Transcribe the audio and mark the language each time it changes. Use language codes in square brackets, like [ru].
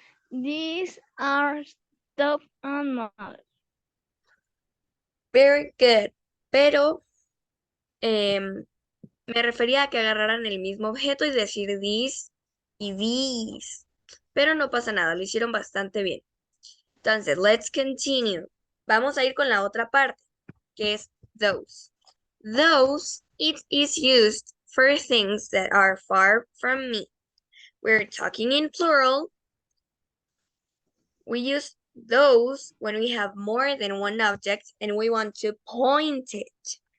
[en] These are stuffed animals. Very good. [es] Pero me refería a que agarraran el mismo objeto y decir this y these. Pero no pasa nada, lo hicieron bastante bien. Entonces, [en] let's continue. [es] Vamos a ir con la otra parte, que es those. [en] Those, it is used for things that are far from me. We're talking in plural. We use those when we have more than one object and we want to point it.